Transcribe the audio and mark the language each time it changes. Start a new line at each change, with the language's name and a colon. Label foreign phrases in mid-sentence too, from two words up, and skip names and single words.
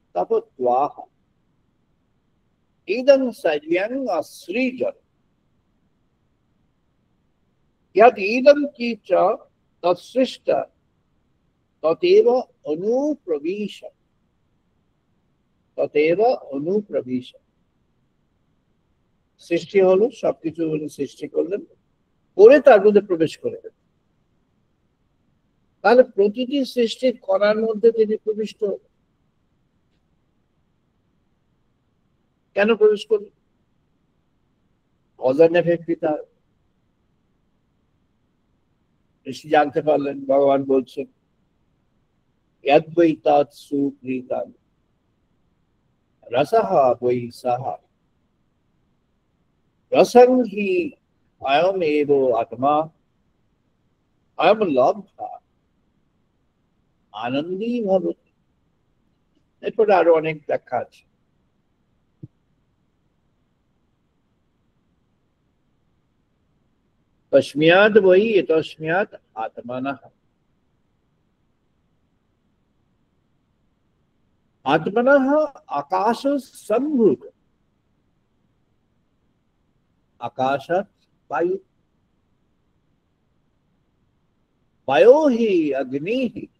Sanskrit: तपत्वाः इदं सर्वं असृजत् यत् इदं कीच तत्सृष्ट तदेव अनुप्रविश तदेव अनुप्रविश
Bangla: সৃষ্টি হলো, সবকিছু উনি সৃষ্টি করলেন, করে তার মধ্যে প্রবেশ করে গেলেন। তাহলে প্রতিটি সৃষ্টির কণার মধ্যে তিনি প্রবিষ্ট হলেন। কেন প্রবেশ করলেন?
English: cause and effect
Bangla: পিতা ঋষি জানতে পারলেন, ভগবান বলছেন
Sanskrit: यद् वै तत् सुप्रीतं रसः वै सः रसं हि अयमेव आत्मा अयं लब्ध्वा आनंदी भवति।
Bangla: এরপরে আরো অনেক ব্যাখ্যা আছে।
Sanskrit: तस्माद् वै एतस्मात् आत्मनः आत्मनः आकाश संभूत आकाशात् वायु वायो हि अग्निः